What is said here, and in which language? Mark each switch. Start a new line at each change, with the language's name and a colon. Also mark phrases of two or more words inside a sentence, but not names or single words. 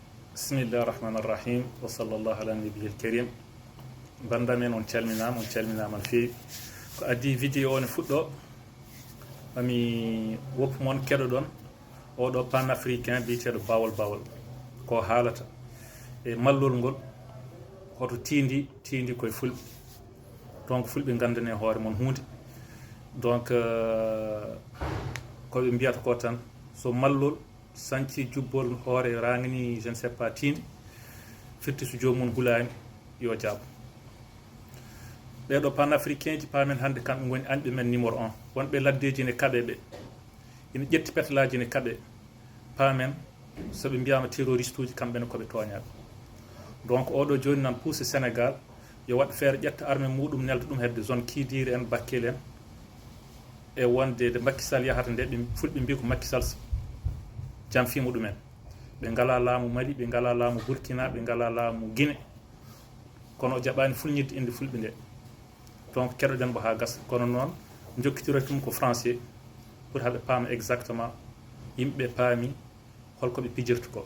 Arabic: بسم الله الرحمن الرحيم وصلى الله على النبي الكريم.
Fula: Banda men on calminama no feewi ko addi vidéo ne fuɗɗo mami woppu moon keɗoɗon oɗo panafricain biyeteɗo bawol ko haalata e mallol ngol hoto tindi koye fulɓe donc fulɓe gandane hoore moon hunde donc koɓe mbiyata ko tan so mallol sanci jubbol hoore rangani
French: je ne sais pas
Fula: tindi firti so jomum hulani yo jaabo ɓeɗo panafricain ji pamen hande kamɓe goni anɓe men numéro 1 wonɓe laddeji ne kaɓe ɓe ina ƴetti petalaji ne kaɓe pamen soɓe mbiyama terroriste uji kamɓene koɓe toñaɓe donc oɗo joni nan pousse Sénégal yo waɗ feere ƴetta armé muɗum nelda ɗum hedde zone Kidiri en Bakel en e wonde de Macky Sall yahata nde ɓe fulɓe mbi ko Macky Sall jam fimu ɗumen ɓe ngala laamu Mali ɓe ngala laamu Burkina ɓe ngala laamu Guinée kono o jaɓani fulñidde inde fulɓe nde donc keɗoɗen mbo ha gasa kono noon jokkitiroy tum ko
French: français pour
Fula: haɓe paama exactement yimɓeɓe paami holko ɓe pijirta ko.